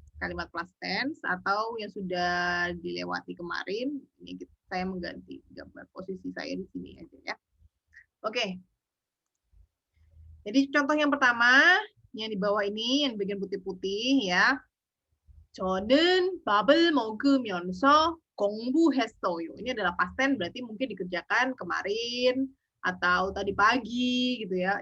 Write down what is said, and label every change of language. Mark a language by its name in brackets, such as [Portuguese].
[Indonesian] Kalimat past tense atau yang sudah dilewati kemarin. Ini saya mengganti gambar posisi saya di sini aja ya. Oke. Jadi contoh yang pertama yang di bawah ini yang bagian putih-putih ya. [Korean] 저는 밥을 먹으면서 공부했어요. [Indonesian] Ini adalah past tense berarti mungkin dikerjakan kemarin atau tadi pagi gitu ya.